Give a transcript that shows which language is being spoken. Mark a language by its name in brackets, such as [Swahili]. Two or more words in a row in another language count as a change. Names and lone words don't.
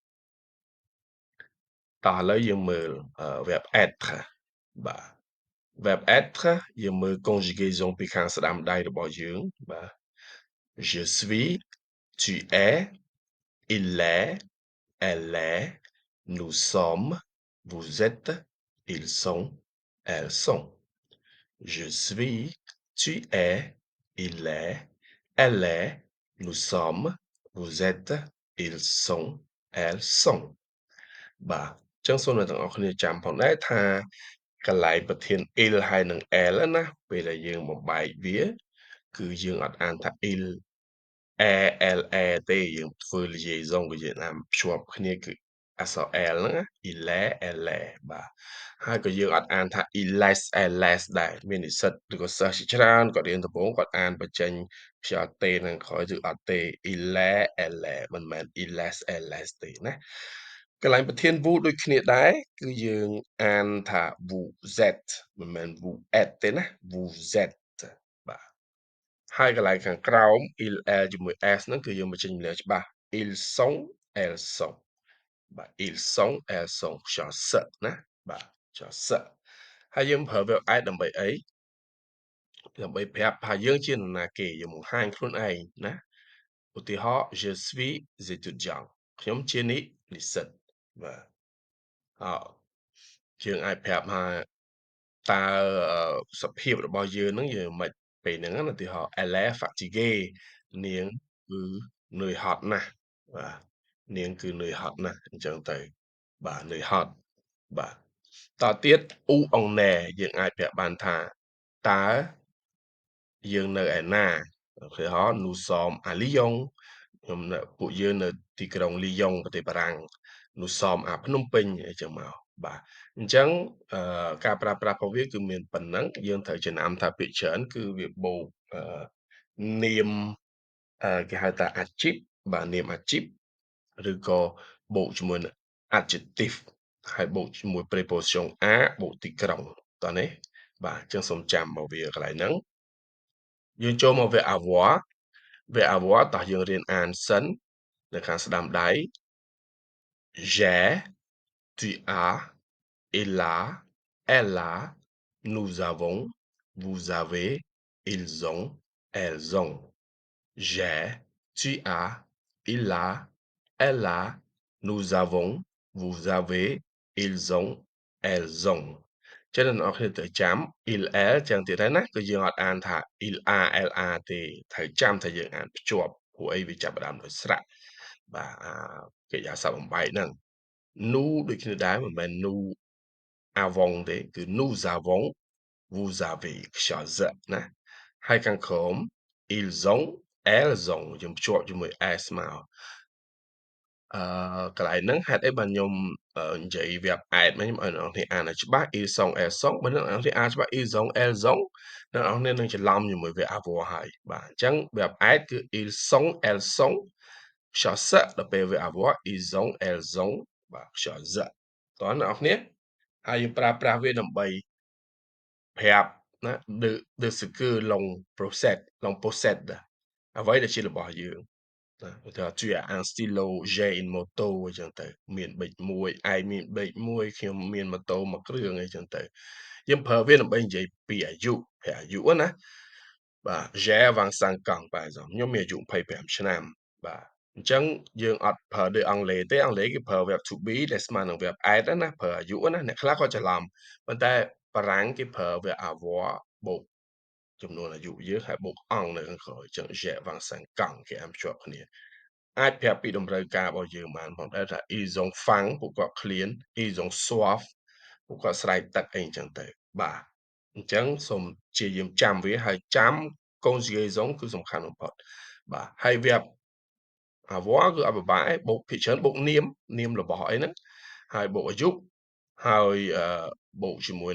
[Khmer] តោះឥឡូវយើងមើល [French] verbe être [Khmer] បាទ [French] verbe être [Khmer] យើងមើល conjugaison ពីខាង ស្ដាំដៃរបស់យើងបាទ [French] je suis tu es il est elle est nous sommes vous êtes ils sont elles sont je suis tu es il est elle est nous sommes vous êtes ils sont elles sont [Khmer] បាទអញ្ចឹងសូមអ្នកទាំងអស់គ្នា ចាំផងដែរថាកន្លែងប្រធាន il ហើយនិង elle ណាពេលដែលយើងបំបែកវាគឺយើងអត់អានថា [French] il elle [Khmer] ទេយើងធ្វើ liaison វៀតណាមភ្ជាប់គ្នាគឺអក្សរ l ហ្នឹងណា il [French] est elle est [Khmer] បាទហើយក៏យើងអត់អានថា [French] illes elles [Khmer] ដែរមាននិស្សិតឬក៏សិស្សជាច្រើនគាត់រៀនដំបូងគាត់អានបញ្ចេញខ្យល់តេនឹងក្រោយគឺអត់ ទេ [French] il est elle est [Khmer] មិនមែន [French] illes elles [Khmer] ទេណាកន្លែងប្រធាន vous ដូចគ្នាដែរគឺយើងអាន ថា [French] vous êtes [Khmer] មិនមែន [French] vous êtes [Khmer] ទេណា [French] vous êtes [Khmer] បាទ ហើយកន្លែងខាងក្រោម [French] il elle [Khmer] ជាមួយ s ហ្នឹងគឺយើងបញ្ចេញចម្លែកច្បាស់ [French] ils sont elles sont [Khmer] បាទ [French] ils sont elles sont [Khmer] ខ្យល់សណាបាទខ្យល់សហើយយើងប្រើ [French] verb être [Khmer] ដើម្បីអីដើម្បីប្រាប់ថាយើងជានរណាគេយើងបង្ហាញខ្លួនឯងណាឧទាហរណ៍ [French] je suis étudiant [Khmer] ខ្ញុំជានិស្សិតបាទ យើងអាចប្រាប់ថាតើសភាពរបស់យើងហ្នឹងយើងមិនពេលហ្នឹងណាឧទាហរណ៍ [French] elle est fatiguée [Khmer] នាងគឺនឿយហត់ណាស់បាទនាងគឺនឿយហត់ណាស់អញ្ចឹងទៅបាទនឿយហ ត់បាទតទៀត [French] où on est [Khmer] យើងអាចប្រាប់បានថាតើយើងនៅឯណាឧទាហរណ៍ [French] nous sommes à Lyon [Khmer] ពួកយើងនៅទី ក្រុង Lyon ប្រទេសបារាំង [French] nous sommes à [Khmer] ភ្នំពេញអីចឹងមកបាទអញ្ចឹងការប្រើប្រាស់របស់វាគឺ មានប៉ុណ្ណឹងយើងត្រូវចំណាំថាពាក្យច្រើនគឺវាបូកនាមគេហៅ ថា adjective បាទនាម adjective ឬក៏បូកជាមួយនឹង adjective ហើយបូកជាមួយ preposition a បូកទីក្រុងតោះនេះបាទអញ្ចឹងសូមចាំមកវាកន្លែងហ្នឹងយើងចូលមកវគ្គ avoir វគ្គ avoir តោះយើងរៀនអានសិននៅខាងស្ដាំដៃ [French] j'ai, tu as, il a, elle a, nous avons, vous avez, ils ont, elles ont. J'ai, tu as, il a, elle a, nous avons, vous avez, ils ont, elles ont. [Khmer] ចឹងអ្នកនរគ្នាត្រូវចាំ [French] il elle [Khmer] ចឹងទៀតហើយណាគឺយើងអត់អានថា [French] il a elle a [Khmer] ទេត្រូវចាំថាយើងអានភ្ជាប់ព្រោះអីវាចាប់ផ្ដើមដោយស្រៈបាទកិរិយាសព្ទបំបែកហ្នឹង nous ដូចគ្នាដែរមិនមែន [French] nous avons [Khmer] ទេគឺ [French] nous avons vous avez [Khmer] ខ្យល់សៈណាហើយខាងក្រោម [French] ils ont elles ont [Khmer] យើងភ្ជាប់ជាមួយ s មក កន្លែងហ្នឹងហេតុអីបានខ្ញុំនិយាយវាផ្អែតមកខ្ញុំឲ្យអ្នកនរគ្នាអានឲ្យច្បាស់ [French] ils sont elles sont [Khmer] បើអ្នកនរគ្នាអានច្បាស់ [French] ils ont elles ont [Khmer] អ្នកនរគ្នានឹងច្រឡំជាមួយវា avoir ហើយបាទអញ្ចឹងវាផ្អែតគឺ [French] ils sont elles sont [Khmer] ខ្យល់សៈដល់ពេលវា avoir [French] ils ont elles ont [Khmer] បាទខ្យល់សៈតោះអ្នកនរគ្នាហើយយើងប្រើប្រាស់វាដើម្បីប្រាប់ណា [French] de ce que l'on procède l'on possède [Khmer] អ្វីដែលជារបស់យើងណាឧទាហរណ៍ [French] tu as un stylo j'ai une moto [Khmer] អញ្ចឹងទៅមានប៊ិចមួយឯងមានប៊ិចមួយខ្ញុំមានម៉ូតូមួយគ្រឿងអីចឹងទៅយើងប្រើវា ដើម្បីនិយាយពីអាយុអាយុណាបាទ [French] j'ai 25 ans [Khmer] បាទខ្ញុំមានអាយុ25ឆ្នាំបាទអញ្ចឹងយើងអត់ប្រើដូចអង់គ្លេសទេអង់គ្លេសគេប្រើ [English] verb to be [Khmer] ដែលស្មើនឹង [English] verb add [Khmer] ណាប្រើអាយុណាអ្នកខ្លះគាត់ច្រឡំប៉ុន្តែបារាំងគេប្រើ [French] verb avoir [Khmer] បូកចំនួនអាយុយើងហើយបូក អង្គនៅខាងក្រោយអញ្ចឹង [French] j'ai 25 ans [Khmer] គេអានភ្ជាប់គ្នាអាចប្រាប់ពីតម្រូវការរបស់យើងបានផងដែរថា [French] ils ont faim [Khmer] ពួកគាត់ឃ្លាន [French] ils ont soif [Khmer] ពួកគាត់ស្រែកទឹកអីអញ្ចឹងទៅបាទអញ្ចឹងសូម ព្យាយាមចាំវាហើយចាំ conjugaison គឺសំខាន់បំផុតបាទហើយវា avoir គឺអត់ពិបាកទេបូកភាគច្រើនបូកនាមរបស់អីហ្នឹងហើយបូកអាយុហើយបូកជាមួយ